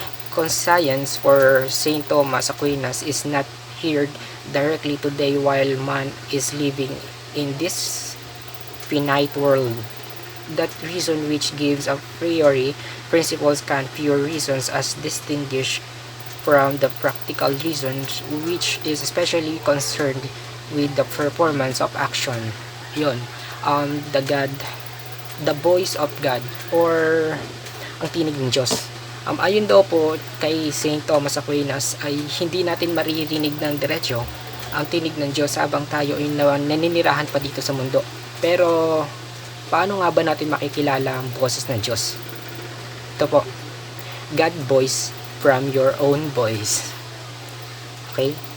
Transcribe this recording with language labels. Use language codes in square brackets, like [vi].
[en] Conscience for Saint Thomas Aquinas is not heard directly today while man is living in this finite world. That reason which gives a priori principles can pure reasons as distinguished from the practical reasons which is especially concerned with the performance of action. [tl] Yun. [en] The voice of God or [tl] ang tinig ng Diyos. Ayon daw po kay Saint Thomas Aquinas ay hindi natin maririnig ng diretsyo ang tinig ng Diyos habang tayo ay naninirahan pa dito sa mundo. Pero paano nga ba natin makikilala ang boses ng Diyos? Ito po, [en] God voice from your own voice. Okay?